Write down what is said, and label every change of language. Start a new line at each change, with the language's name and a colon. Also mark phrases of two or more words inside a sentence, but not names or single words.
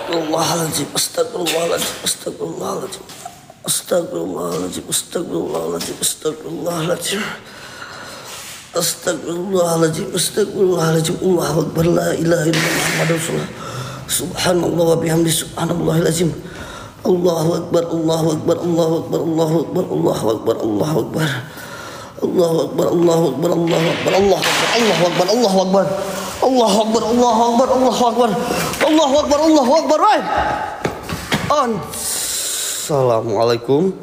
Arabic: أستغفر الله العظيم. أستغفر الله العظيم. أستغفر الله العظيم. أستغفر الله العظيم. أستغفر الله العظيم. أستغفر الله العظيم. أستغفر الله العظيم. أستغفر الله العظيم. الله أكبر. لا إله إلا الله محمد رسول الله. سبحان الله وبحمده سبحان الله العظيم. الله أكبر، الله أكبر، الله أكبر، الله أكبر، الله أكبر، الله أكبر. الله أكبر، الله أكبر، الله أكبر، الله أكبر، الله أكبر، الله أكبر، الله أكبر، الله أكبر، الله أكبر، الله أكبر, right? السلام عليكم.